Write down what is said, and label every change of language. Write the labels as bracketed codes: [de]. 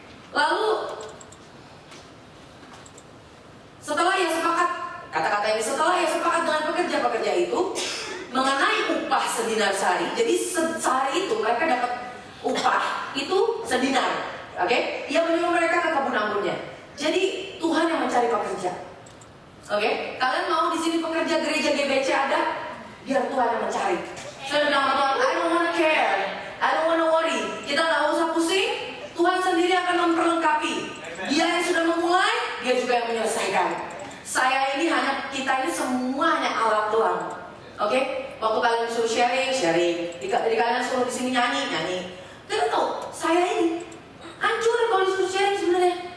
[id] Lalu setelah ia sepakat, kata-kata ini setelah ia sepakat dengan pekerja-pekerja itu mengenai upah sedinar sehari. Jadi sehari itu mereka dapat upah itu sedinar, oke? Ia menyuruh mereka ke kebun anggurnya. Jadi Tuhan yang mencari pekerja, oke? Kalian mau di sini pekerja gereja GBC ada? Biar Tuhan yang mencari. Saya bilang sama Tuhan, [en] I don't wanna care, I don't wanna worry. [id] Kita nggak usah pusing. Tuhan sendiri akan memperlengkapi. Dia yang sudah memulai, dia juga yang menyelesaikan. Saya ini hanya, kita ini semuanya alat doang. Oke? Waktu kalian suruh sharing. Di kalian suruh di sini nyanyi. Kalian tahu, saya ini hancur kalau disuruh sharing sebenarnya.